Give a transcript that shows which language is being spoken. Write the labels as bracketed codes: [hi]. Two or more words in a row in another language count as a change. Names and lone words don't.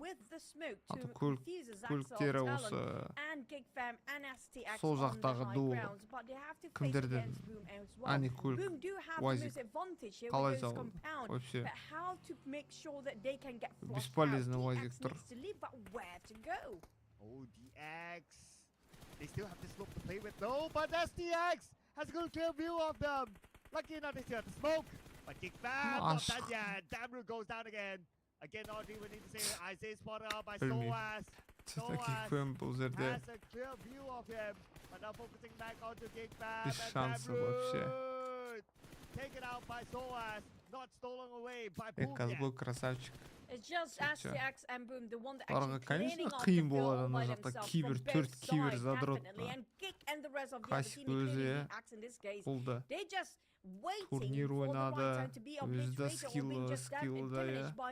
[kk] Аты көліктері осы сол жақтағы дуо. Кімдерден? Ани көлік, уазик. Қалай жабыл? Вообще. Бесполезный уазик тұр. DX. [en] They still have this slope to play with. No, but STX has a good clear view of them. Lucky enough they still have the smoke. But Kickback, not done yet. Damru goes down again. Again, Audrey, we need to say Isaiah spotted out by Soas. Soas has a clear view of him. But now focusing back onto Kickback. [ru] Без шанса вообще. [en] Taken out by Soas. Not stolen away by [ru] Казбой красавчик. [kk] Оларға, конечно, қиын болады ана жақта кибер, 4 кибер задротты. Касик өзі, болды. Турнир ойнады, өзді скиллда, я.